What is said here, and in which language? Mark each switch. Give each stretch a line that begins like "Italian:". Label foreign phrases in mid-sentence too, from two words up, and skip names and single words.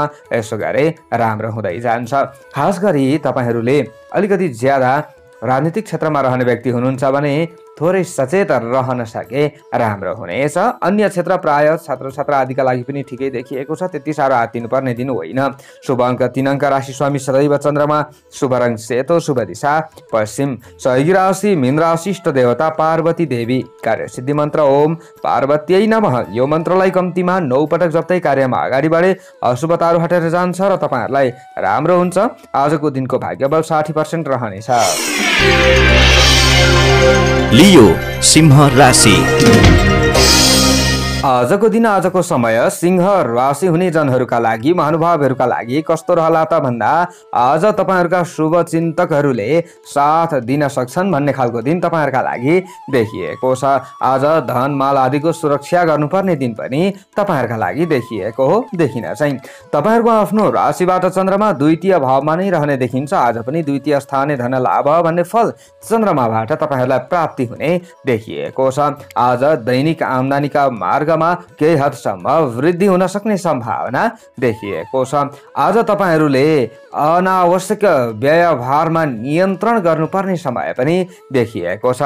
Nepali: यसो गरे राम्रो हुँदै जान्छ। खास गरी तपाईहरूले अलिकति ज्यादा राजनीतिक क्षेत्रमा रहने व्यक्ति हुनुहुन्छ भने थोरै सचेत रहन सके राम्रो हुनेछ। अन्य क्षेत्र प्राय छात्र छात्रा आदिका लागि पनि ठिकै देखिएको छ। त्यति साह्रो आत्तिनुपर्ने दिन होइन। शुभ अङ्क 3 अङ्क, राशि स्वामी सदैव चन्द्रमा, शुभ रङ सेतो, शुभ दिशा पश्चिम, सहयोगी राशि मीन राशि, इष्ट देवता पार्वती देवी, कार्य सिद्धि मन्त्र
Sanskrit: ओम पार्वतीयै नमः।
Nepali: यो मन्त्रलाई कम्तीमा 9 पटक जप्दै कार्यमा अगाडि बढे अशुभताहरू हटेर जान्छ र तपाईहरूलाई राम्रो हुन्छ। आजको दिनको भाग्यबल 60% रहनेछ। लियो सिंह राशि। आजको दिन, आजको समय सिंह राशि हुने जनहरूका लागि, महानुभावहरूका लागि कस्तो रहला त भन्दा आज तपाईहरूका शुभ चिन्तकहरूले साथ दिन सक्छन् भन्ने खालको दिन तपाईहरूका लागि देखिएको छ। आज धन माल आदिको सुरक्षा गर्नुपर्ने दिन पनि तपाईहरूका लागि देखिएको हो। देखिन चाहिँ तपाईहरूको आफ्नो राशिबाट चन्द्रमा द्वितीय भावमा नै रहने देखिन्छ। आज पनि
Sanskrit: द्वितीय स्थाने धन लाभ
Nepali: भन्ने फल चन्द्रमाबाट तपाईहरूलाई प्राप्ति हुने देखिएको छ। आज दैनिक आम्दानीका मार्गमा केही हदसम्म वृद्धि हुन सक्ने सम्भावना देखिएको छ। आज तपाईहरूले अनावश्यक व्ययभारमा नियन्त्रण गर्नुपर्ने समय पनि देखिएको छ।